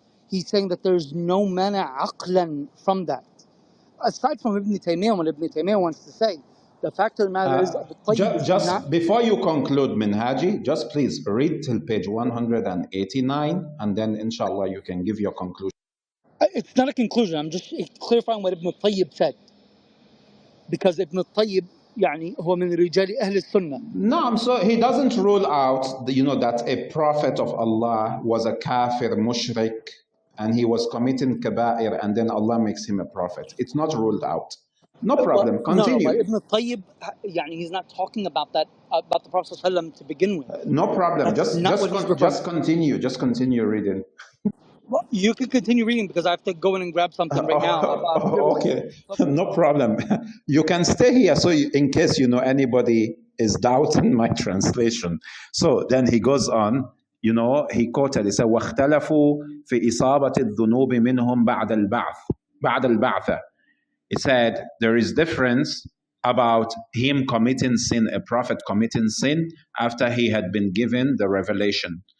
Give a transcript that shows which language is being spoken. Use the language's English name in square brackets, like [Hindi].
[English] He's saying that there's no mana aqlan from that. Aside from Ibn Taymiyyah, what Ibn Taymiyyah wants to say, the fact of the matter is Abu Tayyib just before you conclude, Minhaji, just please read till page 189, and then inshallah you can give your conclusion. It's not a conclusion. I'm just clarifying what Ibn Tayyib said. Because Ibn Tayyib, [Arabic] هو من رجال أهل السنة. [English] No, so he doesn't rule out, that a prophet of Allah was a kafir, mushrik, and he was committing kaba'ir, and then Allah makes him a prophet. It's not ruled out. No problem. Continue. No, Ibn Tayyib, he's not talking about that, about the Prophet ﷺ to begin with. No problem. Just continue. Just continue reading. Well, you can continue reading because I have to go in and grab something right now. Okay, no problem. You can stay here, so in case anybody is doubting my translation. So then he goes on. He quoted. [Arabic] He said, "واختلفوا في إصابة الذنوب منهم بعد البعث." [English] He said there is difference about him committing sin, a prophet committing sin after he had been given the revelation.